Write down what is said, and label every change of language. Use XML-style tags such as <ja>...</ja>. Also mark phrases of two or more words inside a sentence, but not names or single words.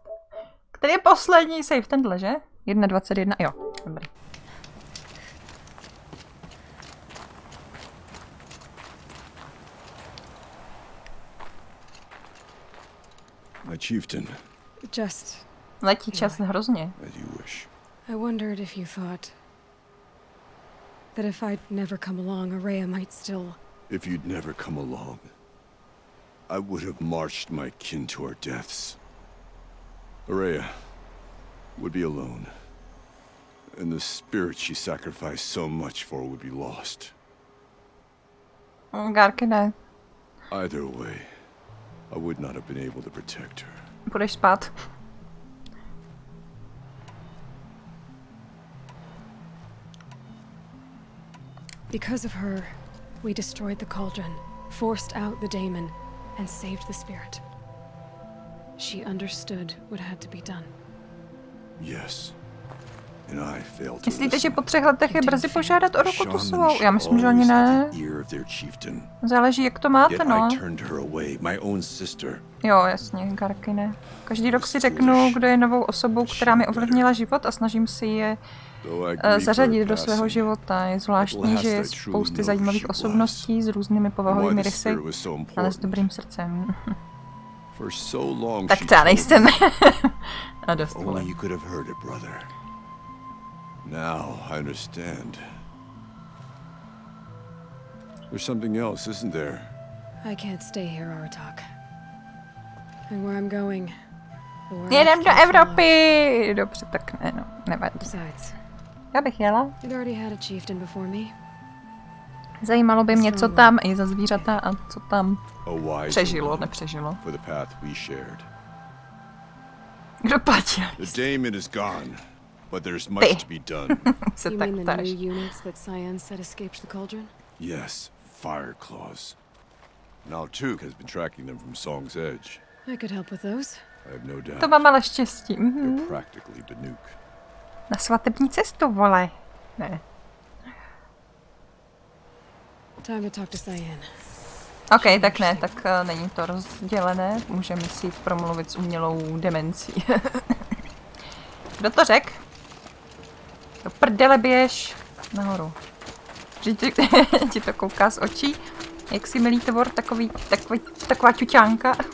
<cs>Který je poslední save? Tenhle, že? 1,21, jo, dobrý.</cs> <en>My chieftain, Just,</en> <cs>Letí čas hrozně.</cs> <en>as you wish. I wondered if you thought that if I'd never come along, Aurea might still... If you'd never come along, I would have marched my kin to our deaths. Aurea would be alone, and the spirit she sacrificed so much for would be lost.</en> <cs>Gárky ne.</cs> <en>Either way, I would not have been able to protect her.</en> <cs>Budeš spát.</cs> <en>Because of her, we destroyed the cauldron, forced out the daemon, and saved the spirit. She understood what had to be done. Yes. and I failed to</en> <cs>Myslíte, že</cs> <en>listen.</en> <cs>po 3 letech je brzy požádat o ruku tu svou? Já myslím, že ani ne. Záleží, jak to máte, no. Jo, jasně, Garky ne. Každý rok si řeknu, kdo je novou osobou, která mi ovlivnila život a snažím si je zařadit do svého života. Je zvláštní, že je spousty zajímavých osobností s různými povahovými rysy, ale s dobrým srdcem. Tak třeba nejsem. A dost vole.</cs> <en>Now I understand. There's something else, isn't there? I can't stay here, Aratak. And where I'm going, the world</en> <cs>Jedem do</cs> <en>can't follow.</en> <cs>Evropy! Dobře, tak ne, no, nevadí.</cs> <en>Besides,</en> <cs>Já bych jela.</cs> <en>it already had a chieftain before me.</en> <cs>Zajímalo by mě, co tam i za zvířata a co tam</cs> <en>A wise</en> <cs>přežilo,</cs> <en>woman</en> <cs>nepřežilo.</cs> <en>for the path we shared.</en> <cs>Kdo platil?</cs> <en>The Damon is gone, but there's much to be done.</en> <cs>Se</cs> <en>You</en> <cs>tak</cs> <en>mean the</en> <cs>ptáš.</cs> <en>new units that Cyan said escaped the cauldron? Yes, fire claws. Now Tuke has been tracking them from Song's Edge. I could help with those. I have no doubt.</en> <cs>To mám ale štěstí.</cs> <en>You're practically Banuk.</en> <cs>Na svatební cestu, vole. Ne.</cs> <en>Time to talk to Cyan.</en> <cs>OK, tak ne, tak není to rozdělené. Můžeme si promluvit s umělou demencí. Kdo to řek? Do prdele běž nahoru. Že ti to kouká z očí. Jak si milý tvor, taková ťuťánka.</cs>